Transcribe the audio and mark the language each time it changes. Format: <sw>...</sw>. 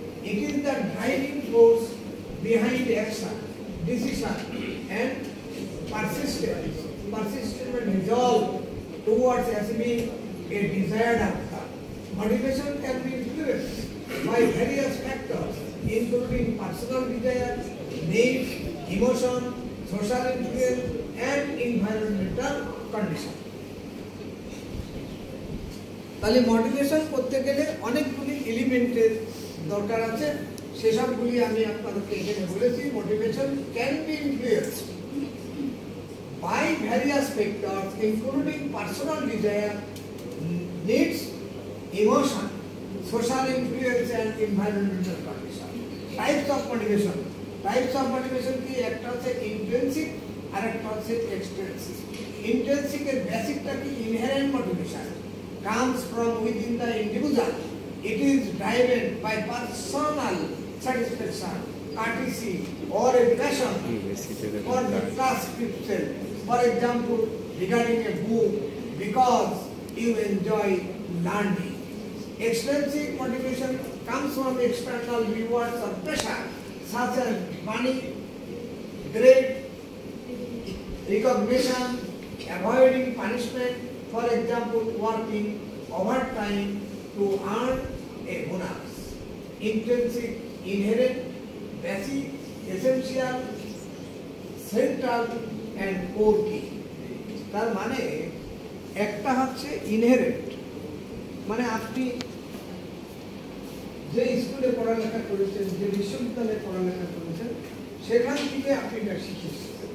<en>It is the driving force behind action, decision and persistent resolve towards achieving a desired outcome. Motivation can be influenced by various factors including personal desire, needs, emotion, social influence and environmental condition.</en> <bn>তাহলে motivation করতে গেলে অনেকগুলি এলিমেন্টের দরকার আছে, সেসবগুলি আমি আপনাদেরকে এখানে বলেছি।</bn> <en>Motivation can be influenced by various factors including personal desire, needs, emotion, social influence and environmental condition. Types of motivation</en> <bn>কি একটা হচ্ছে ইন্ট্রিনসিক আর একটা হচ্ছে এক্সট্রিনসিক।</bn> <en>intrinsic</en> <bn>এর বেসিকটা কি</bn> <en>Inherent motivation comes from within the individual. It is driven by personal satisfaction, courtesy or a passion for the task itself. For example, regarding a book because you enjoy learning. Extrinsic motivation comes from external rewards or pressure such as money, grade, recognition, avoiding punishment. For example, working overtime to earn a bonus. Intrinsic, inherent, basic, essential, central and core key.</en> <bn>তার মানে একটা হচ্ছে inherent, মানে আপনি যে স্কুলে পড়ালেখা করেছেন, যে বিশ্ববিদ্যালয়ে পড়ালেখা করেছেন, সেখান থেকে আপনি এটা শিখেছেন।</bn>